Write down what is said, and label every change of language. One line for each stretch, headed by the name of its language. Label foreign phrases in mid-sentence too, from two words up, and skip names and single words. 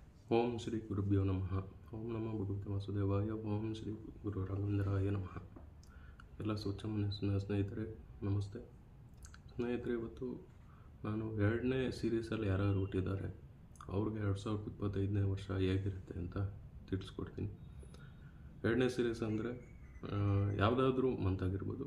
Sanskrit: ಓಂ ಶ್ರೀ ಗುರುಭ್ಯೋ ನಮಃ. ಓಂ ನಮೋ ಭಗವತೆ ವಾಸುದೇವಾಯ. ಓಂ ಶ್ರೀ ಗುರು ರಾಘವೇಂದ್ರಾಯ ನಮಃ.
Kannada: ಎಲ್ಲ ಸ್ವಚ್ಛ ಮನಸ್ಸಿನ ಸ್ನೇಹಿತರೆ ನಮಸ್ತೆ. ಸ್ನೇಹಿತರೆ, ಇವತ್ತು ನಾನು 2ನೇ ಸೀರೀಸಲ್ಲಿ ಯಾರ್ಯಾರು ಹುಟ್ಟಿದ್ದಾರೆ ಅವ್ರಿಗೆ 2025ನೇ ವರ್ಷ ಹೇಗಿರುತ್ತೆ ಅಂತ ತಿಳಿಸ್ಕೊಡ್ತೀನಿ. 2ನೇ ಸೀರೀಸ್ ಅಂದರೆ ಯಾವುದಾದ್ರೂ ಮಂತ್ ಆಗಿರ್ಬೋದು.